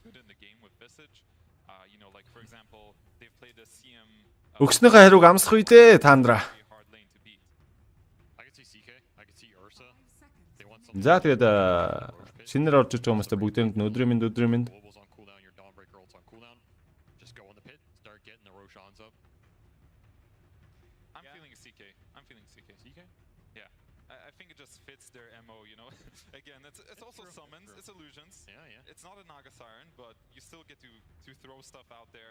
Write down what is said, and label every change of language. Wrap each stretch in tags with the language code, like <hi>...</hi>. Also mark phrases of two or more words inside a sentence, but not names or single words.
<mn>Өгснөхийн хариуг амсах үү дээ, Tundra. За тэгээд шинээр орж иж байгаа хүмүүстээ бүгдээнд өдрийн мэнд.</mn> <en>just go in the pit, start getting the Roshans up. I'm feeling CK. CK? Yeah. I think it just fits their MO, you know. Again, it's also summons, it's illusions. Yeah. It's not a Naga Siren, but you still get to throw stuff out there.</en>